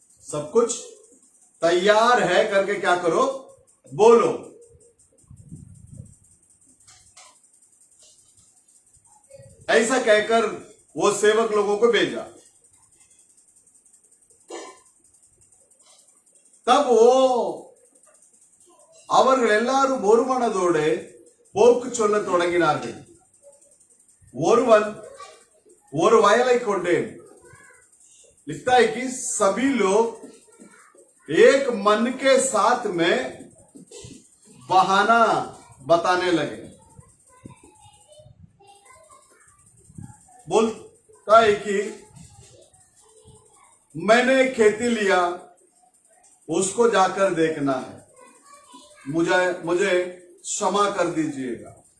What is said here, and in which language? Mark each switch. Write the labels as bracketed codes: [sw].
[hi] सब कुछ तैयार है करके क्या करो? बोलो। ऐसा कहकर वो सेवक लोगों को भेजा। तब वो [ta] அவர்கள் எல்லாரும் ஒரு மனதோடு போக்கு சொல்ல தொடங்கினார்கள்। ஒருவன் ஒரு வயலை கொண்டேன்। [hi] लिखता है कि सभी लोग एक मन के साथ में बहाना बताने लगे। बोलता है कि मैंने खेती लिया, उसको जाकर देखना है, मुझे क्षमा कर दीजिएगा।